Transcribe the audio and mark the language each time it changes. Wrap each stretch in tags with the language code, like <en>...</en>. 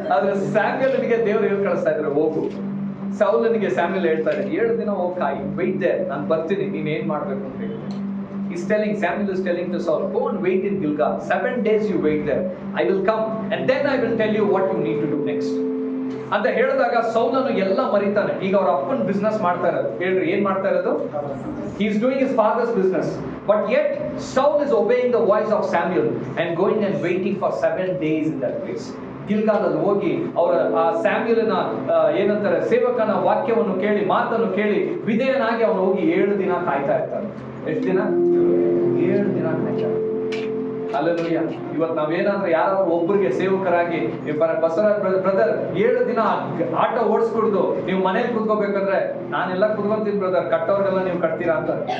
<kn>ಆದ್ರೆ ಸ್ಯಾಮ್ಯಲ್ನಿಗೆ ದೇವ್ರು ಹೇಳಿ ಕಳಿಸ್ತಾ ಇದ್ರೆ ಹೋಗು. ಸೌಲನಿಗೆ ಸ್ಯಾಮ್ಯಲ್ ಹೇಳ್ತಾ ಇದ್ದಾರೆ 7 ದಿನ ಹೋಗಿ ಕಾಯಿ,</kn> <en>wait there,</en> <kn>ನಾನು ಬರ್ತೀನಿ, ನೀನ್ ಏನ್ ಮಾಡ್ಬೇಕು ಅಂತ ಹೇಳಿ.</kn> <en>Samuel is telling to Saul, go and wait in Gilgal. 7 days you wait there. I will come and then I will tell you what you need to do next.</en> <kn>ಅಂತ ಹೇಳಿದಾಗ ಸೌಲನು ಎಲ್ಲ ಮರಿತಾನೆ. ಈಗ ಅವ್ರ ಅಪ್ಪನ ಬಿಸ್ನೆಸ್ ಮಾಡ್ತಾ ಇರೋದು. ಹೇಳ್ರಿ, ಏನ್ ಮಾಡ್ತಾ ಇರೋದು?</kn> <en>He is doing his father's business. But yet Saul is obeying the voice of Samuel and going and waiting for 7 days in that place.</en> <kn>ಗಿಲ್ಗಾಲಲ್ಲಿ ಹೋಗಿ ಅವರ ಆ ಸ್ಯಾಮ್ಯಲನ ಏನಂತಾರೆ ಸೇವಕನ ವಾಕ್ಯವನ್ನು ಕೇಳಿ, ಮಾತನ್ನು ಕೇಳಿ ವಿಧೇಯನಾಗಿ ಅವನು ಹೋಗಿ 7 ದಿನ ಕಾಯ್ತಾ ಇರ್ತಾನೆ. ಎಷ್ಟು ದಿನ? 7 ದಿನ ಕಾಯ್ತಾ. ಹಲ್ಲೆಲೂಯಾ. ಇವತ್ತು ನಾವೇನಾದ್ರೂ ಯಾರಾದ್ರೂ ಒಬ್ಬರಿಗೆ ಸೇವಕರಾಗಿ ಬಸವರಾಜ್ ಬ್ರದರ್ 7 ದಿನ ಆಟೋ ಓಡಿಸ್ಕೊಡ್ದು ನೀವು ಮನೇಲಿ ಕೂತ್ಕೋಬೇಕಂದ್ರೆ ನಾನೆಲ್ಲ ಕೂತ್ಕೊಂತೀನಿ ಬ್ರದರ್, ಕಟ್ಟೋರ್ಗೆಲ್ಲ ನೀವು ಕಟ್ತೀರಾ ಅಂತ.</kn>